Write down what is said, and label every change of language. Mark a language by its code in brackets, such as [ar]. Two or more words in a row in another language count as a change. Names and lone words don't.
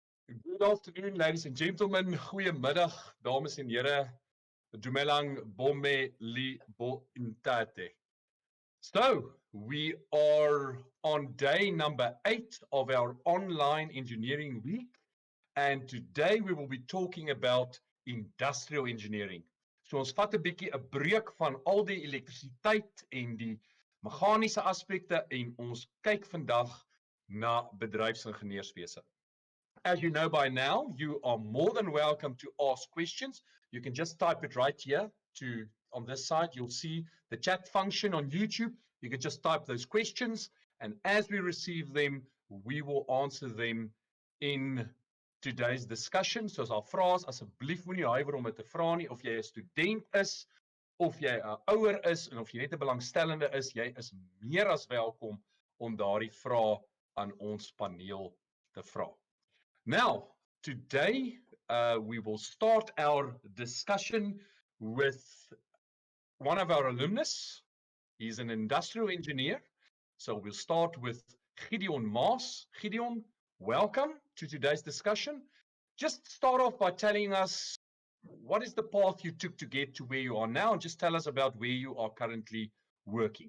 [en] Good afternoon, ladies and gentlemen. [af] Goeiemiddag, dames en here. [st] Dumelang Bomme Li Bo Intate. [en] So, we are on day number 8 of our online engineering week. And today we will be talking about industrial engineering. [af] So ons vat 'n bietjie 'n breek van al die elektrisiteit en die meganiese aspekte en ons kyk vandag na bedryfsingenieurswese. [en] As you know by now, you are more than welcome to ask questions. You can just type it right here on this side. You'll see the chat function on YouTube. You can just type those questions, and as we receive them, we will answer them in today's discussion. [af] So [en] as I'll [af] vra asseblief moenie huiwer om dit te vra nie, of jy 'n student is, of jy 'n ouer is en of jy net 'n belangstellende is, jy is meer as welkom om daardie vrae aan ons paneel te vra. [en] Now, today we will start our discussion with one of our alumnus. He's an industrial engineer. So we'll start with Gideon Maas. Gideon, welcome to today's discussion. Just start off by telling us what is the path you took to get to where you are now, and just tell us about where you are currently working.